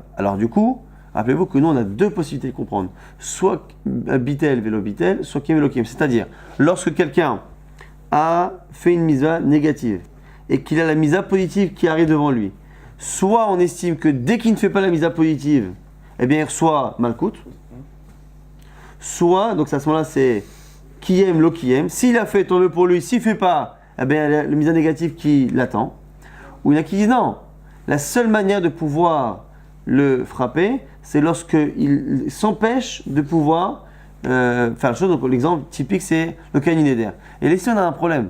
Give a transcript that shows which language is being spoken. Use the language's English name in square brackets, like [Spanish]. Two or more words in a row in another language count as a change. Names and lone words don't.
[French] Alors du coup, rappelez-vous que nous, on a deux possibilités de comprendre. Soit [Hebrew] ביטל, ולא ביטל, [French] soit [Hebrew] קיים, ולא קיים. [French] C'est-à-dire, lorsque quelqu'un a fait une mitzvah négative et qu'il a la mitzvah positive qui arrive devant lui, soit on estime que dès qu'il ne fait pas la mitzvah positive, eh bien, il reçoit malkout. Soit, donc à ce moment-là, c'est [Hebrew] קיים, לא קיים. [French] S'il a fait, tant mieux pour lui. S'il ne fait pas, eh bien, il y a la mitzvah négative qui l'attend. Ou il y en a qui disent non. La seule manière de pouvoir le frapper, c'est lorsqu'il s'empêche de pouvoir faire la chose. Donc l'exemple typique, c'est le Kain Neder. Et là, ici, on a un problème.